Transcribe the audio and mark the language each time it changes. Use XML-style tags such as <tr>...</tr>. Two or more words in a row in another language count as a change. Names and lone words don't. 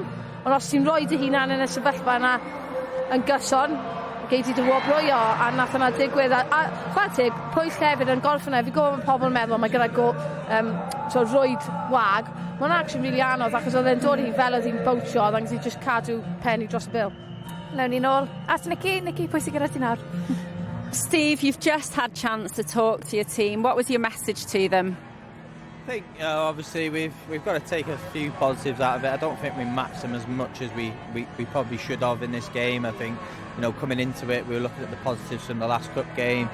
<cy>Ond os ti'n rhoi dy hunan yn y sefyllfa yna yn gyson, gei ti dy wobrwyo, a nath yna digwydd. A chwarae pwyll hefyd yn golff yna, fi gwybod mae pobl yn meddwl mae gyda go rwyd wag. Mae'n</cy> <en>actually really</en> <cy>anodd, achos oedd e'n dod i fel oedd hi'n bowtio, oedd angen ti jyst cadw penny dros y bil. Lewn ni nôl. As Nicky, pwy sy'n gyda ti nawr?</cy> <en>Steve, you've just had a chance to talk to your team. What was your message to them? I think obviously we've got to take a few positives out of it. I don't think we matched them as much as we probably should have in this game. I think, you know, coming into it, we were looking at the positives from the last cup game.</en>